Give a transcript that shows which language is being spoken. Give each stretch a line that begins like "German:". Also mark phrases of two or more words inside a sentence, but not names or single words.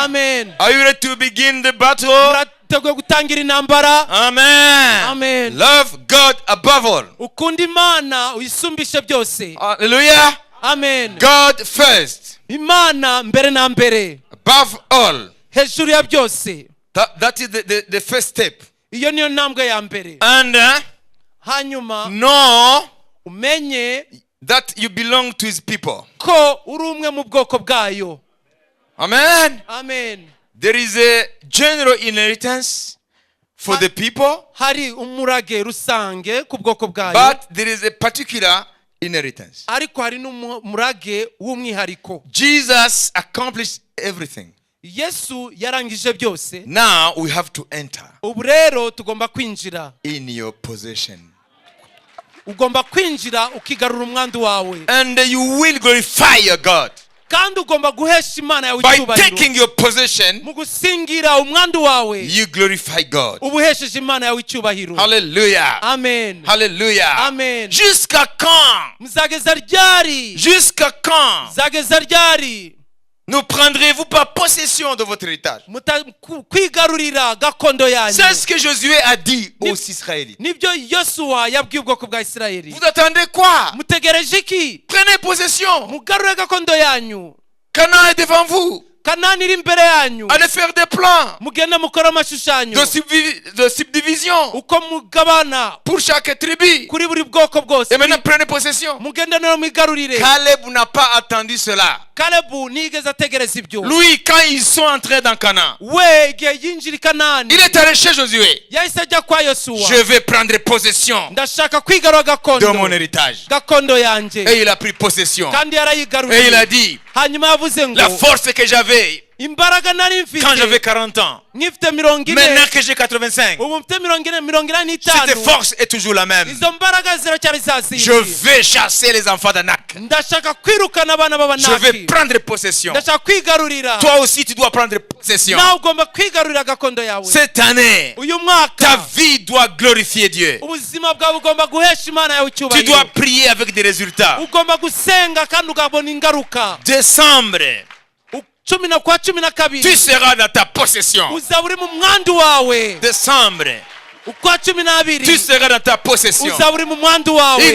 Kinyarwanda: amen.
English: Are you ready to begin the battle?
Kinyarwanda: muriteguye gutangira intambara? Amen. Amen.
English: Love God above all.
Kinyarwanda: ukunda Imana uyisumbishe byose. Hallelujah. amen.
English: God first.
Kinyarwanda: Imana mbere na mbere,
English: Above all.
Kinyarwanda: hejuru ya byose.
English: That is the first step.
Kinyarwanda: iyo niyo ntambwe ya mbere.
English: And
Kinyarwanda: hanyuma
English: know
Kinyarwanda: umenye
English: that you belong to his people.
Kinyarwanda: ko uri umwe mu bwoko bwayo. Amen. amen.
English: There is a general inheritance for the people,
Kinyarwanda: hari umurage rusange ku bwoko bwayo,
English: but there is a particular inheritance.
Kinyarwanda: ariko hari n'umurage w'umwihariko.
English: Jesus accomplished everything.
Kinyarwanda: Yesu yarangije byose.
English: Now we have to enter
Kinyarwanda: ubu rero tugomba kwinjira.
English: in your possession.
Kinyarwanda: ugomba kwinjira ukigarura umwandu wawe,
English: And you will glorify your God
Kinyarwanda: kandi ugomba guhesha Imana yawe
English: by
Kinyarwanda: icyubahiro.
English: taking your possession.
Kinyarwanda: mu gusingira umwandu wawe
English: You glorify God.
Kinyarwanda: uba uhesheje Imana yawe icyubahiro. Hallelujah. amen Hallelujah. amen.
French: Jusqu'à quand?
Kinyarwanda: muzageza ryari?
French: Jusqu'à quand
Kinyarwanda: muzageza ryari
French: ne prendrez-vous pas possession de votre héritage?
Kinyarwanda: kwigarurira gakondo yanyu?
French: C'est ce que Josué a dit aux Israélites.
Kinyarwanda: nibyo Yosuwa yabwiye ubwoko bwa Isirayeli.
French: Vous attendez quoi?
Kinyarwanda: mutegereje iki?
French: Prenez possession.
Kinyarwanda: mugarure gakondo yanyu.
French: Canaan est devant vous.
Kinyarwanda: kanani iri imbere yanyu
French: Allez faire des plans
Kinyarwanda: mugende mukora amashushanyo
French: de subdivision
Kinyarwanda: uko mugabana
French: pour chaque tribu.
Kinyarwanda: kuri buri bwoko bwose.
French: Et maintenant prenez possession.
Kinyarwanda: Mugende no mwigarurire.
French: Caleb n'a pas attendu cela.
Kinyarwanda: Kalebu nigeze ategereza ibyo.
French: Lui, quand ils sont entrés dans Canaan,
Kinyarwanda: we igihe yinjira i Kanani
French: il est allé chez Josué.
Kinyarwanda: yahise ajya kwa Yosuwa.
French: Je vais prendre possession
Kinyarwanda: ndashaka kwigarura
French: de
Kinyarwanda: gakondo
French: mon héritage.
Kinyarwanda: gakondo yanjye.
French: Et il a pris possession.
Kinyarwanda: kandi
French: Et il a
Kinyarwanda: yarayigaruriye.
French: dit,
Kinyarwanda: hanyuma yavuze ngo
French: la force que j'avais
Kinyarwanda: imbaraga nari
French: quand j'avais
Kinyarwanda: mfite
French: 40 ans,
Kinyarwanda: nkifite 40
French: maintenant que j'ai 85,
Kinyarwanda: ubu mfite 45
French: cette force est toujours la même.
Kinyarwanda: izo mbaraga ziracyari za
French: Je
Kinyarwanda: zindi.
French: vais chasser les enfants d'Anak.
Kinyarwanda: ndashaka kwirukana abana
French: Je vais
Kinyarwanda: b'abanaki.
French: prendre possession.
Kinyarwanda: ndashaka kwigarurira.
French: Toi aussi, tu dois prendre possession.
Kinyarwanda: nawe ugomba kwigarurira gakondo yawe.
French: Cette année,
Kinyarwanda: uyu
French: ta
Kinyarwanda: mwaka
French: vie doit glorifier Dieu.
Kinyarwanda: ubuzima bwawe ugomba guhesha imana yawe
French: Tu dois
Kinyarwanda: icyubahiro.
French: prier avec des résultats.
Kinyarwanda: ugomba gusenga kandi ukabona ingaruka.
French: Décembre,
Kinyarwanda: kwa cumi na kabiri
French: tu seras dans ta possession.
Kinyarwanda: uzaba uri mu mwandu wawe.
French: Décembre,
Kinyarwanda: ukwa cumi n'abiri
French: tu seras dans ta possession.
Kinyarwanda: uzaba uri mu mwandu
English: In the